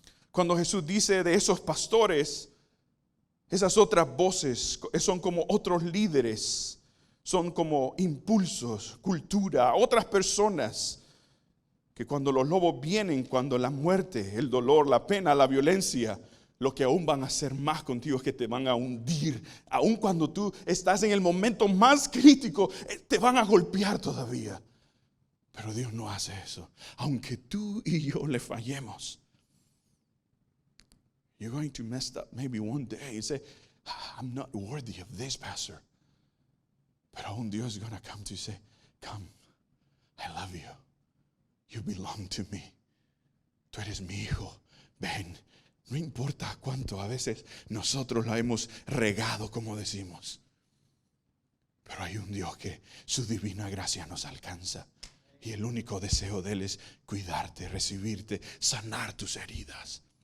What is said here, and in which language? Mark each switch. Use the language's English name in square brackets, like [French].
[Spanish] Cuando Jesús dice de esos pastores, esas otras voces son como otros líderes, son como impulsos, cultura, otras personas que cuando los lobos vienen, cuando la muerte, el dolor, la pena, la violencia, lo que aún van a hacer más contigo es que te van a hundir. Aún cuando tú estás en el momento más crítico, te van a golpear todavía. Pero Dios no hace eso. Aunque tú y yo le fallemos, [English] you're going to mess up maybe one day and say, I'm not worthy of this, pastor. But aún Dios is going to come to you and say, come, I love you. You belong to me. [Spanish] Tú eres mi hijo. Ven. No importa cuánto a veces nosotros la hemos regado, como decimos. Pero hay un Dios que su divina gracia nos alcanza. Y el único deseo de Él es cuidarte, recibirte, sanar tus heridas.